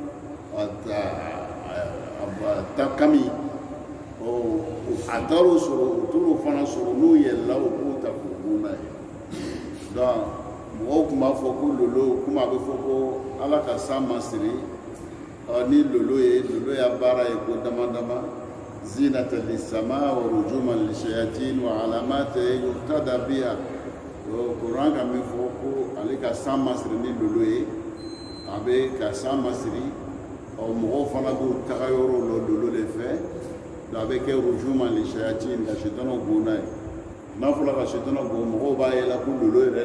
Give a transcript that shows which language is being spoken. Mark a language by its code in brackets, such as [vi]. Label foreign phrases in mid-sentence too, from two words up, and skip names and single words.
[bm] ta kami a taar'o sɔrɔ u t'o fana sɔrɔ n'u yɛlɛla u b'o ta k'o bon n'a ye donc mɔgɔw tun b'a fɔ ko lolo komi a bɛ fɔ ko ala ka san ma siri ni lolo y'a baara ye ko dama dama [ar] زينة للسماء ورجوما للشياطين وعلامات يهتدى بها [bm] kuran ka min fɔ ko ale ka san ma siri ni lolo ye a bɛ ka san ma siri mɔgɔw fana b'u taga yɔrɔ la lolo de fɛ a bɛ kɛ rujuma ni shayatin ka shaitanw bon n'a ye n'a fɔra ka shaitanw bon mɔgɔw b'a yɛlɛ ko lolo yɛrɛ